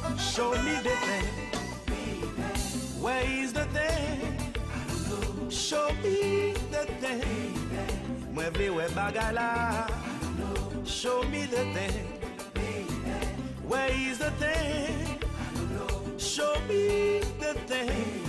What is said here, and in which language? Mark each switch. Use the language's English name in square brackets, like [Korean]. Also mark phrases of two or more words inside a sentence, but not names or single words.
[English] Show me the thing. Where is the thing? Show me the thing. [Haitian Creole] Moi vle wè bagay la. [English] Show me the thing. Where is the thing? Show me the thing.